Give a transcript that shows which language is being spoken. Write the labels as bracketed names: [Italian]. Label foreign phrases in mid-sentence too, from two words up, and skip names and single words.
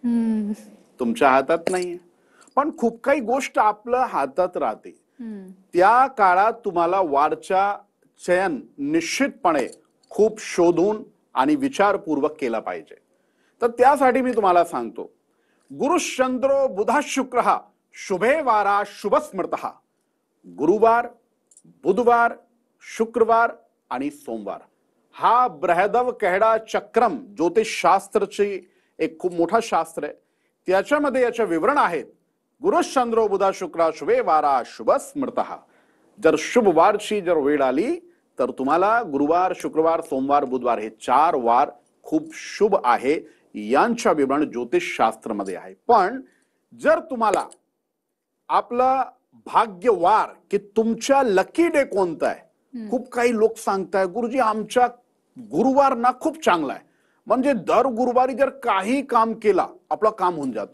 [Marathi] तुमच्या हातात नाहीये. पण खूप काही गोष्ट आपल्या हातात राहते. त्या काळात तुम्हाला वारचा चयन निश्चितपणे खूप शोधून आणि विचारपूर्वक केला पाहिजे. तर त्यासाठी मी तुम्हाला सांगतो, [Sanskrit] गुरुश्चंद्रो बुधा शुक्र शुभे वारा शुभ स्मृत. [Marathi] गुरुवार, बुधवार, शुक्रवार आणि सोमवार हा बृहदव कहडा चक्रम ज्योतिषशास्त्रची एक खूप मोठा शास्त्र आहे. त्याच्यामध्ये याचे विवरण आहेत. [Sanskrit] गुरुश्चंद्रो बुधा शुक्र शुभे वारा शुभ स्मृत. [Marathi] जर शुभवारची जर वेळ आली तर तुम्हाला गुरुवार, शुक्रवार, सोमवार, बुधवार हे 4 वार खूप शुभ आहे. यांच्या विवरण ज्योतिषशास्त्रामध्ये आहे. पण जर तुम्हाला आपला भाग्यवार की तुमच्या [English] lucky day [Marathi] कोणता आहे, खूप काही लोक सांगताय गुरुजी आमचा गुरुवार ना खूप चांगला आहे, म्हणजे दर गुरुवारी जर काही काम केला आपलं काम होऊन जातो.